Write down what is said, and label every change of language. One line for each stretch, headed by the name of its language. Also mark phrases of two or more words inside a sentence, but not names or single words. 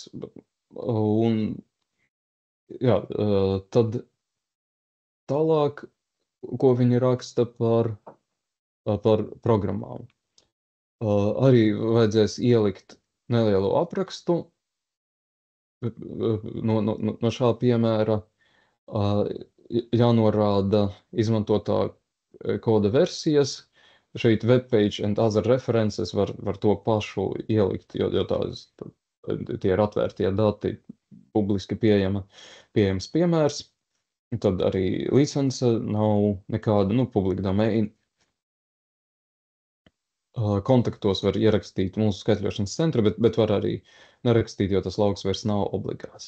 Latvian: Un, jā, tad tālāk, ko viņi raksta par programmām. Arī vajadzēs ielikt nelielu aprakstu no šā piemēra. Jānorāda izmantotā koda versijas. Šeit
English: webpage and other references
Latvian: var to pašu ielikt, jo tie ir atvērtie dati, publiski pieejams piemērs. Tad arī licence nav nekāda,
English: publika domain.
Latvian: Kontaktos var ierakstīt mūsu skaitļošanas centru, bet var arī nerakstīt, jo tas lauks vairs nav obligāts.